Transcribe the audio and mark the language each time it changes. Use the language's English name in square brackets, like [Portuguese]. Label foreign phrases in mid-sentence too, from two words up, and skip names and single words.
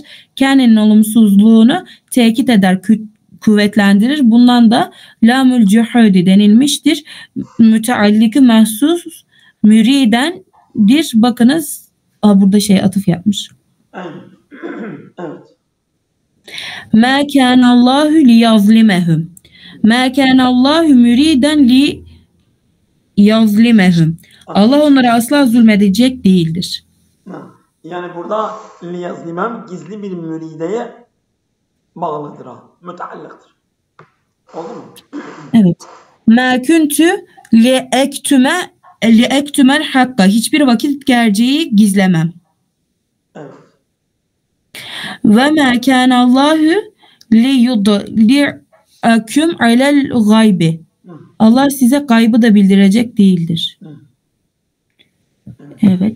[Turkish] Kânenin olumsuzluğunu tekit eder, kuvvetlendirir. Bundan da lamül cühudi denilmiştir. Mütealliki mahsus müridendir. Bakınız burada atıf yapmış. Evet. [Arabic] مَا كَانَ اللّٰهُ لِيَظْلِمَهُمْ مَا كَانَ اللّٰهُ مُرِيدًا لِيَظْلِمَهُمْ [Turkish] Allah onlara asla zulmedecek değildir. Yani burada liyazlimem gizli bir mürideye bağlıdır. Müteallıktır. Oldu mu? Evet. [Arabic] مَا كُنْتُ لِأَكْتُمَ الْحَقَّ [Turkish] hiçbir vakit gerçeği gizlemem. Evet. [Arabic] وما كان الله ليطلعكم على الغيب. [Turkish] Allah size gaybı da bildirecek değildir. Evet.